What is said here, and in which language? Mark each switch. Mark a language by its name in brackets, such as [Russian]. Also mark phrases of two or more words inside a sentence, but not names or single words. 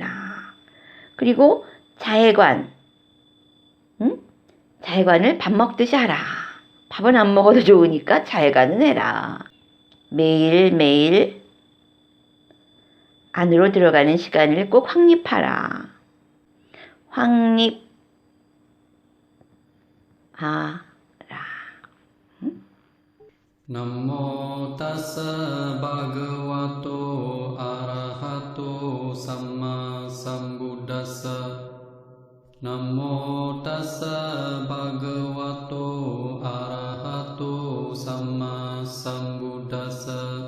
[Korean] 그리고 자해관. 응? 자해관을 밥 먹듯이 하라. 밥은 안 먹어도 좋으니까 자해관은 해라. 매일매일 안으로 들어가는 시간을 꼭 확립하라. 확립하라. [Pali] Namo tassa bhagavato arahato samma sambuddhassa. Namo tassa bhagavato arahato samma sambuddhassa.